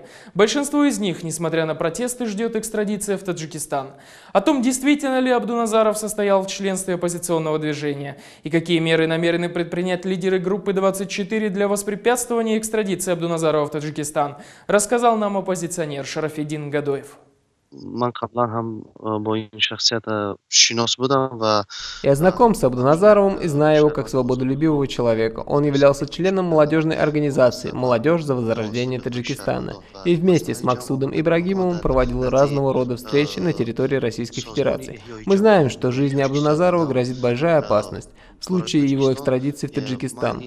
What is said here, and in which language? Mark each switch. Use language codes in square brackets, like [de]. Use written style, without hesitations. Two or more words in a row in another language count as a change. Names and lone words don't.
[ru] Большинство из них, несмотря на протесты, ждет экстрадиция в Таджикистан. О том, действительно ли Абдуназаров состоял в членстве оппозиционного движения и какие меры намерены предпринять лидеры группы 24 для воспрепятствования экстрадиции Абдуназарова в Таджикистан, рассказал нам оппозиционер Шарафиддин Гадоев. [fa] من قبلا هم با این شخصیت شناس بودم و [ru] Я знаком с Абдуназаровым и знаю его как свободолюбивого человека. Он являлся членом молодежной организации «Молодежь за возрождение Таджикистана» и вместе с Максудом Ибрагимовым проводил разного рода встречи на территории Российской Федерации. Мы знаем, что жизни Абдуназарова грозит большая опасность в случае его экстрадиции в Таджикистан.